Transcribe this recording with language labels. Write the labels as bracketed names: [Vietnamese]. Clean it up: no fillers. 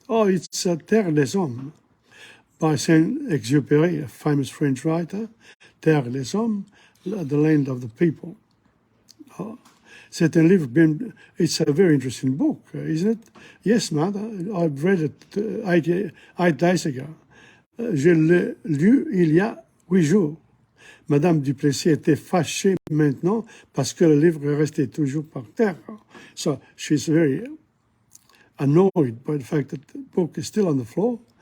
[English] Oh, it's Terre des Hommes by Saint-Exupéry, a famous French writer. Terre des Hommes, the land of the people. Oh, [French] c'est un livre [English] it's a very interesting book, isn't it? Yes, mother, I've read it 8 days ago. [French] Je l'ai lu il y a 8 jours. Madame Duplessis était fâchée maintenant parce que le livre restait toujours par terre. [English] So she's very annoyed by the fact that the book is still on the floor.